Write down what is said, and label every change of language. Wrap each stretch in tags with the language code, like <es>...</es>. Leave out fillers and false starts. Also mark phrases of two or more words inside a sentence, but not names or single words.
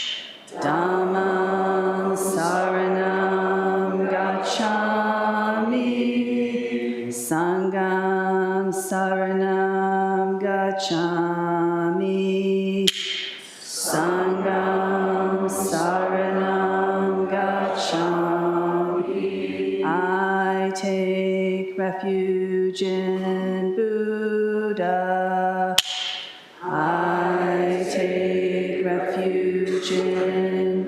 <pi>Dhammam Saranam Gacchami. Sangham Saranam Gacchami. Sangham Saranam Gacchami.</pi> <en>I take refuge in Buddha. I take refuge in</en>